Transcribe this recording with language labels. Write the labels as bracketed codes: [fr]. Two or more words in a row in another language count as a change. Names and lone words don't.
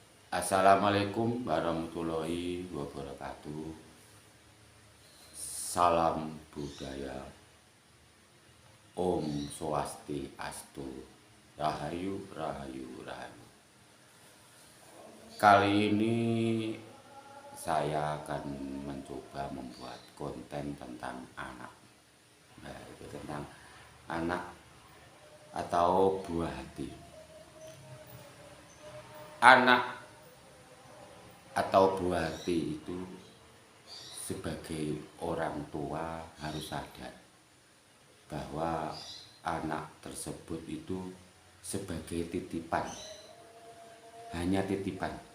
[ar] السلام عليكم ورحمة الله وبركاته. [id] Salam budaya. Om Swastiastu. Rahayu, rahayu, rahayu. Kali ini saya akan mencoba membuat konten tentang anak. Nah, itu tentang anak atau buah hati. Anak atau buah hati itu sebagai orang tua harus sadar bahwa anak tersebut itu sebagai titipan, hanya titipan.